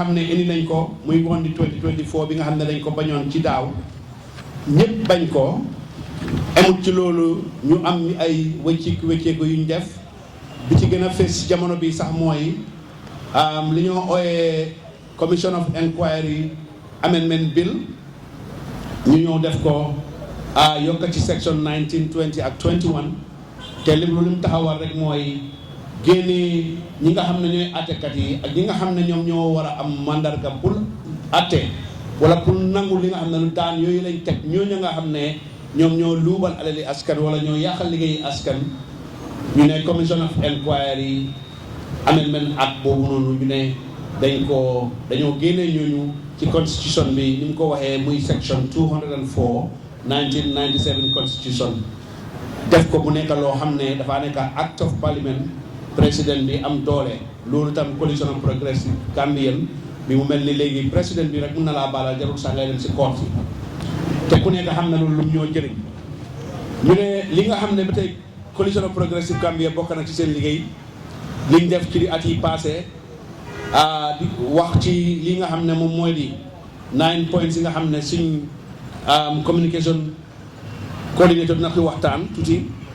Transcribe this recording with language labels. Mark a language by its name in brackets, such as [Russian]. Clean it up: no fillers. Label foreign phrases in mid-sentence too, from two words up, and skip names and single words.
[Wolof] xam ne indi nañ ko muy woon di 2024 bi nga xam ne dañ ko bañoon ci daaw ñëpp bañ ko amut ci loolu ñu am ay wëcceeku yuñ def bi ci gën a fës jamono bi sax mooy li ñoo ooyee [English] commission of inquiry amendment bill [Wolof] ñu ñëw def ko yokk ci section 19 20 ak 21 te lim lu lim taxawal rek mooy génne ñi nga xam ne ñooy attekat yi ak ñi nga xam ne ñoom ñoo war a am mandarga pour atte wala pour nangu li nga xam ne lu daan yooyu lañ teg ñooñu nga xam ne ñoom ñoo luubal alali askan wala ñoo yàqal liggéeyi askan ñu ne [English] commission of inquiry amendment act [Wolof] boobu noonu ñu ne dañoo génne ñooñu ci constitution bi ni mu ko waxee muy section 204 1997 constitution def ko mu nekk loo xam ne dafa nekk [English] act of parliament [Wolof] président bi am doole loolu tam [English] coalition of Progressive Gambian [Wolof] bi mu mel ni léegi président bi rek mun na laa baalal jarul sax ngay dem si court yi te ku nekk xam na loolu lu mu ñoo jëriñ ñu ne li nga xam ne ba tey [English] coalition of Progressive Gambia [Wolof] bokk na ci seen liggéey liñ def ci at yi passé di wax ci li nga xam ne moom mooy di 9 points yi nga xam ne suñ [English] communication coordinator [Wolof] dina fi waxtaan tuuti